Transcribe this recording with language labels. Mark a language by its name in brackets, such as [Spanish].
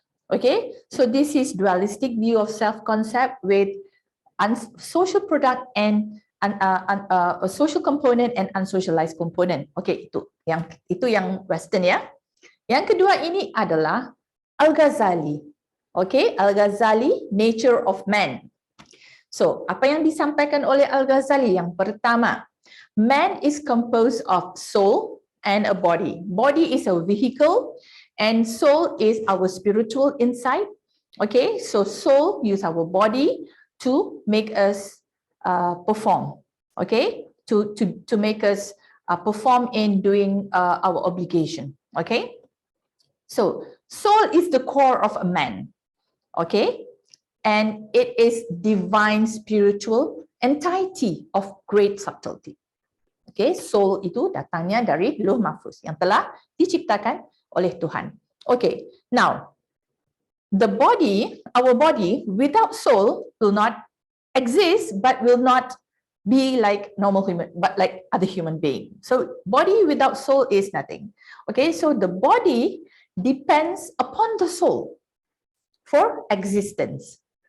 [English] Okay, so this is dualistic view of self-concept with social product and a social component and unsocialized component. [Malay] Okay, itu yang Western ya. Yang kedua ini adalah Al-Ghazali. Okay, Al-Ghazali, [English] Nature of Man. [Malay] So, apa yang disampaikan oleh Al-Ghazali? Yang pertama, [English] man is composed of soul and a body. Body is a vehicle and soul is our spiritual insight. Okay, so soul use our body to make us perform. Okay, to make us perform in doing our obligation. Okay, so soul is the core of a man. Okay, and it is divine spiritual entity of great subtlety. [Malay] Okay, soul itu datangnya dari Lauh Mahfuz yang telah diciptakan oleh Tuhan. [English] Okay, now the body, our body without soul will not exist, but will not be like normal human, but like other human being. So body without soul is nothing. Okay, so the body depends upon the soul for existence.